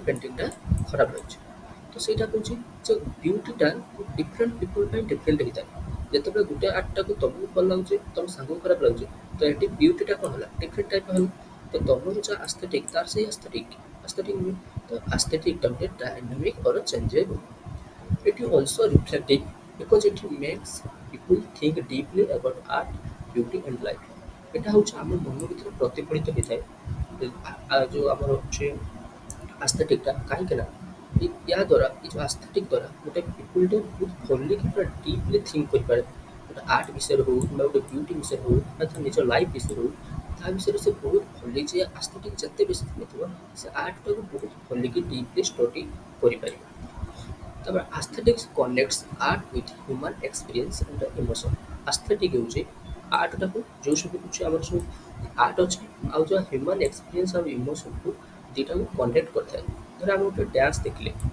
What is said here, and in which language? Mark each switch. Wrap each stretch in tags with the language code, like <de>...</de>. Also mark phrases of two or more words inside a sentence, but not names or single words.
<or>ପେଣ୍ଟିଂଟା ଖରାପ ଲାଗୁଛି ତ ସେଇଟା କହୁଛି ଯେ ବିୟୁଟିଟା</or> <en>different people</en> <or>ପାଇଁ ଡିଫରେଣ୍ଟ ହେଇଥାଏ ଯେତେବେଳେ ଗୋଟେ ଆର୍ଟଟାକୁ ତମକୁ ଭଲ ଲାଗୁଛି ତମ ସାଙ୍ଗକୁ ଖରାପ ଲାଗୁଛି ତ ଏଠି ବିୟୁଟିଟା କ'ଣ ହେଲା</or> <en>different type</en> <or>ହେଲା ତ ତମର ଯାହା ଆସ୍ଥେଟିକ୍ ତାର ସେଇ ଆସ୍ଥେଟିକ୍ ନୁହେଁ ତ ଆସ୍ଥେଟିକ୍ଟା ଗୋଟେ</or> <en>dynamic or changeable It is also reflective because it makes people think deeply about art, beauty and life.</en> <bn>এটা হচ্ছে আমার মন ভিতরে প্রতিফলিত</bn> <or>ହୋଇଥାଏ ଯେଉଁ ଆମର ଅଛି ଆସ୍ଥେଟିକ୍ଟା କାହିଁକି ନା ଏହା ଦ୍ୱାରା ଏଇ ଯେଉଁ ଆସ୍ଥେଟିକ୍ ଦ୍ୱାରା ଗୋଟେ ପିପୁଲଟେ ବହୁତ ଭଲିକି ପୁରା</or> <en>deeply think</en> <or>କରିପାରେ ଗୋଟେ ଆର୍ଟ ବିଷୟରେ ହଉ କିମ୍ବା ଗୋଟେ ବ୍ୟୁଟି ବିଷୟରେ ହଉ ବା ତା ନିଜ ଲାଇଫ୍ ବିଷୟରେ ହଉ ତା ବିଷୟରେ ସେ ବହୁତ ଭଲି ଯେ ଆସ୍ଥେଟିକ୍ ଯେତେ ବେଶୀ ଥିବ ସେ ଆର୍ଟଟାକୁ ବହୁତ ଭଲିକି</or> <en>deeply study</en> <or>କରିପାରିବ ତାପରେ</or> <en>aesthetics connects art with human experience and emotion</en> <or>ଆସ୍ଥେଟିକ୍ ହେଉଛି ଆର୍ଟଟାକୁ ଯେଉଁ ସବୁ କିଛି ଆମର ସବୁ ଆର୍ଟ ଅଛି ଆଉ ଯେଉଁ</or> <en>human experience</en> <or>ଆଉ ଇମୋସନ୍କୁ ଦୁଇଟାକୁ କନେକ୍ଟ କରିଥାଏ ଧର ଆମେ ଗୋଟେ ଡ୍ୟାନ୍ସ ଦେଖିଲେ</or>